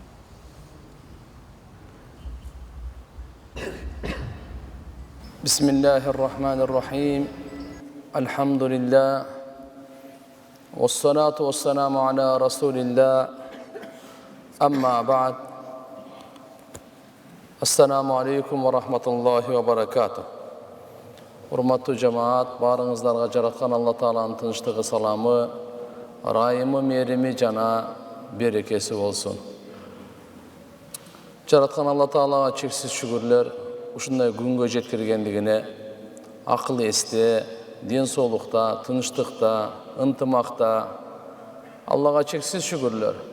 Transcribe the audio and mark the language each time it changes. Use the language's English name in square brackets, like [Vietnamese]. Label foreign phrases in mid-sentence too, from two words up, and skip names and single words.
[Arabic] بسم الله الرحمن الرحيم الحمد لله والصلاة والسلام على رسول الله أما بعد السلام عليكم ورحمة الله وبركاته [Kyrgyz] Урматтуу жамаат, барыңыздарга жараткан Алла Тааланын тынчтыгы, саламы, ырайымы, мээрими жана берекеси болсун. Жараткан Алла Таалага чексиз шүгүрлөр, ушундай күнгө жеткиргендигине, акыл эсте, ден соолукта, тынчтыкта, ынтымакта Аллага чексиз шүгүрлөр.